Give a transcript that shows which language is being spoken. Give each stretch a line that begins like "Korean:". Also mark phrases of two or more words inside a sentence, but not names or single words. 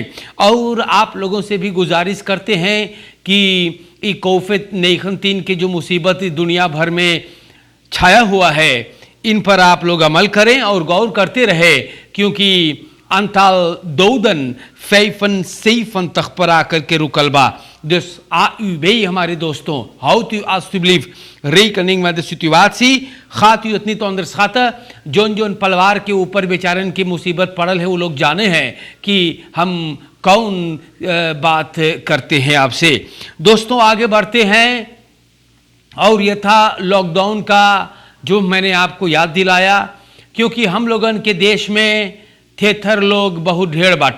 Caribbean Hindustani: और आप लोगों से भी गुजारिश करते हैं कि कोविड-19 की जो मुसीबत दुनिया भर में छाया हुआ है, इन पर आप लोग अमल करें और गौर करते रहे, क्योंकि
Dutch: Antal doden
Caribbean Hindustani: 75 करके रुकलबा।
Dutch: Dus AUB
Caribbean Hindustani: हमारे दोस्तों,
Dutch: houdt u alstublieft rekening met de situatie, gaat u het niet onderschatten।
Caribbean Hindustani: जोन पलवार के ऊपर बेचारन की मुसीबत पड़ल है, वो लोग जाने हैं कि हम कौन बात करते हैं आपसे। दोस्तों, आगे बढ़ते हैं और यह था लॉकडाउन का जो मैंने आपको याद दिलाया, क्योंकि हम लोगन के देश में थेथर लोग बहुत ढेर बाटे।